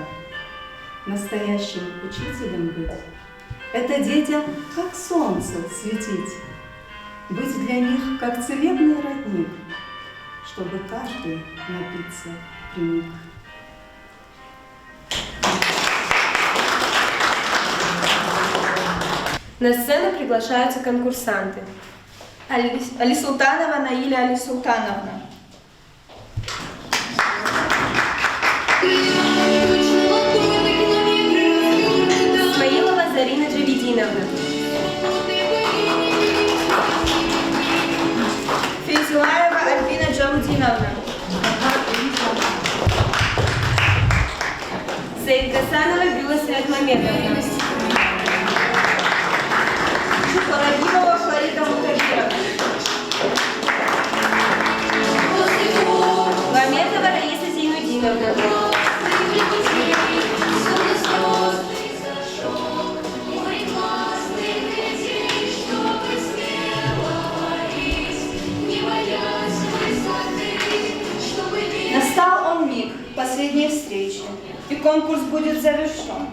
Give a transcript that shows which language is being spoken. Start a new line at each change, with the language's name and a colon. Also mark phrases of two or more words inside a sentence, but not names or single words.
Russian: Настоящим учителем быть — это детям как солнце светить, быть для них как целебный родник, чтобы каждый напиться приник. На сцену приглашаются конкурсанты. Алисултанова Наиля Алисултановна. Исмаилова Зарина Джавидиновна. Фейзулаева Альбина Джаудиновна. Саидгасанова Бюла Сиратмамедовна. Шухарагимова Фарида Мутагировна. Маметова Раиса Зейнудиновна. Настал он миг последней встречи, и конкурс будет завершен.